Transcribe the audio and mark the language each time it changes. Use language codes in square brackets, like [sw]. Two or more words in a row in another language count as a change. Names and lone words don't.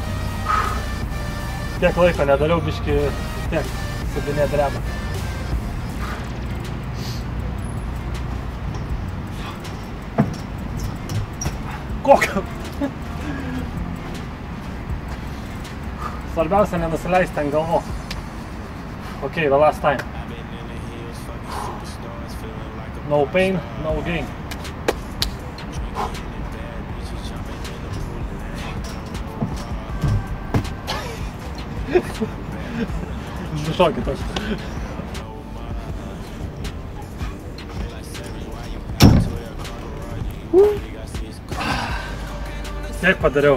[lt] Tiek laiko nedariau, biškį vis tiek subinė dreba. Kokio? Svarbiausia nenusileisti ant galvos. [en] Ok, the last time. No pain, no gain. [lt] Šokit aš. Tiek padariau.